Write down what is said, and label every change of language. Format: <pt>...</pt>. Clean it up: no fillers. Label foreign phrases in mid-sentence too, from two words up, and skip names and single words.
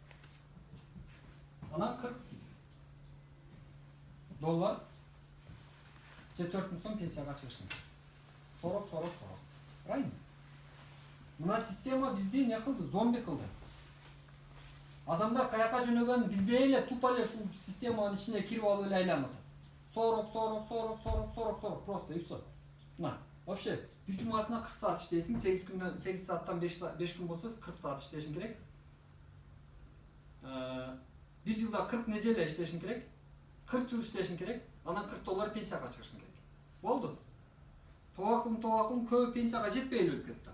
<ky>Анан $40 же 4 сом пенсияга чыгышын.</ky> <ru>40. Правильно?</ru> <ky>Мына система бизди не кылды? Зомби кылды. Адамдар каяка жөнөгөнүн билбей эле тупо эле ушул системанын ичине кирип алып эле айланып атат.</ky> <ru>40 просто и все.</ru> <ky>Мына вообще бир жумасына 40 саат иштейсиң, 8 сааттан 5 күн болсо 40 саат иштешиң керек. Бир жылда 40 неделя иштешиң керек. 40 жыл иштешиң керек. Анан $40 пенсияга чыгышың керек. Болду. Тоакылым көп пенсияга жетпей эле өлүп кетти.</ky>